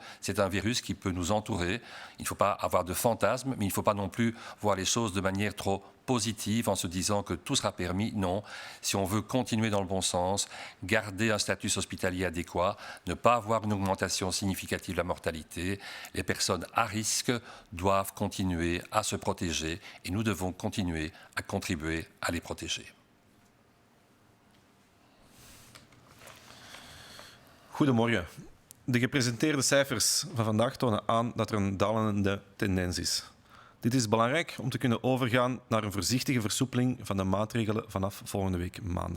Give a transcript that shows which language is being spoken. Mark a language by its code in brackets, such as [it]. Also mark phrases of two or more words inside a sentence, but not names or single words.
[fr] C'est un virus qui peut nous entourer. Il ne faut pas avoir de fantasmes, mais il ne faut pas non plus voir les choses de manière trop positive en se disant que tout sera permis. Non, si on veut continuer dans le bon sens, garder un statut hospitalier adéquat, ne pas avoir une augmentation significative de la mortalité, les personnes à risque doivent continuer à se protéger et nous devons continuer à contribuer à les protéger. [nl] Goedemorgen. De gepresenteerde cijfers van vandaag tonen aan dat er een dalende tendens is. Dit is belangrijk om te kunnen overgaan naar een voorzichtige versoepeling van de maatregelen vanaf volgende week maandag.